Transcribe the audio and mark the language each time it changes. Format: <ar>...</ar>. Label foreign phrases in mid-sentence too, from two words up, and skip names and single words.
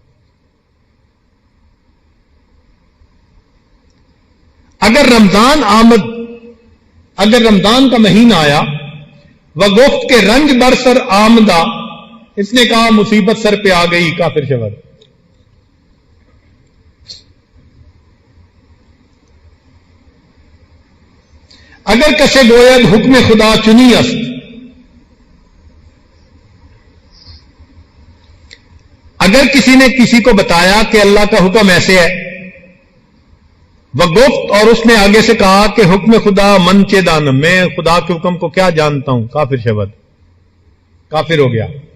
<fa>اگر رمضان آمد،</fa> <ur>اگر رمضان کا مہینہ آیا،</ur> <fa>وہ گفت کے رنج برسر آمدہ،</fa> <ur>اس نے کہا مصیبت سر پہ آ گئی،</ur> <fa>کافر شود. اگر کسے گوید حکم خدا چنی است،</fa> <ur>اگر کسی نے کسی کو بتایا کہ اللہ کا حکم ایسے ہے،</ur> <fa>وہ گفت</fa> <ur>اور اس نے آگے سے کہا کہ</ur> <fa>حکم خدا من چے دانم،</fa> <ur>میں خدا کے حکم کو کیا جانتا ہوں،</ur> <fa>کافر شود،</fa> <ur>کافر ہو گیا.</ur>